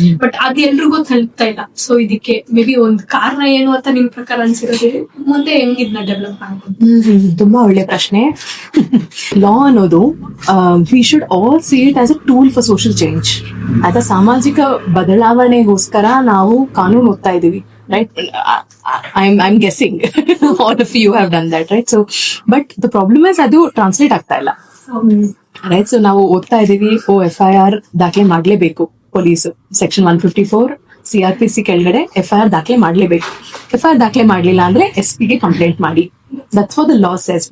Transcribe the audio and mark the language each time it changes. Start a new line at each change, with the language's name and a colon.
Kannada: But ಅದು ಎಲ್ರಿಗೂ ತಲುಪ್ತಾ ಇಲ್ಲ. ಸೊ ಇದಕ್ಕೆ ಮೇ ಬಿ ಒಂದು ಕಾರಣ ಏನು ಅಂತ ನಿಮ್ ಪ್ರಕಾರ ಅನ್ಸಿರೋದು, ಮುಂದೆ ಹೆಂಗಿದ್ನ ಡೆವಲಪ್ ಆಗ್ಬೋದು? ತುಂಬಾ ಒಳ್ಳೆ ಪ್ರಶ್ನೆ.
English: law
Kannada: ಅನ್ನೋದು
English: We should all see it as a tool for social change.
Kannada: ಆಯ್ತಾ, ಸಾಮಾಜಿಕ ಬದಲಾವಣೆಗೋಸ್ಕರ ನಾವು ಕಾನೂನು ಓದ್ತಾ ಇದೀವಿ, right?
English: I'm guessing all of you have done that, right? So but the problem is
Kannada: ಅದು ಟ್ರಾನ್ಸ್ಲೇಟ್ ಆಗ್ತಾ ಇಲ್ಲ,
English: Right?
Kannada: ಸೊ ನಾವು ಓದ್ತಾ ಇದೀವಿ, FIR ದಾಖಲೆ ಮಾಡ್ಲೇಬೇಕು ಪೊಲೀಸು, ಸೆಕ್ಷನ್ 154 CRPC ಕೆಳಗಡೆ FIR ದಾಖಲೆ ಮಾಡ್ಲೇಬೇಕು. FIR ದಾಖಲೆ ಮಾಡ್ಲಿಲ್ಲ ಅಂದ್ರೆ SP ಗೆ ಕಂಪ್ಲೇಂಟ್ ಮಾಡಿ
English: That's what the law says.